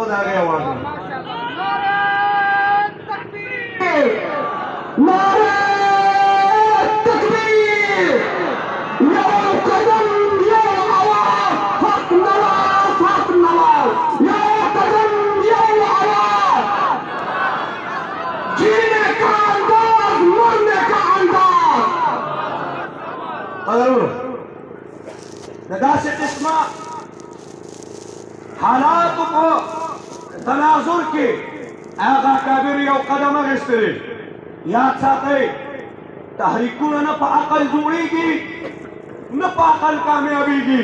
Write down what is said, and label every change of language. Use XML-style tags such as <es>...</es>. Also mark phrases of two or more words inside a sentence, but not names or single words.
<ps>د هغې اواز</ps> <ur>نعرہ تکبیر یو قدم یو آواز حق نواز حق نواز یو قدم یو آواز جینے کا انداز مرنے کا انداز.</ur> <ps>قدرونو د داسې قسمه حالاتو په تناظر کې هغه اکابر یو قدم اخیستلی. یاد ساتئ تحریکونه نه په عقل جوړېږي نه په عقل کامیابېږي.</ps>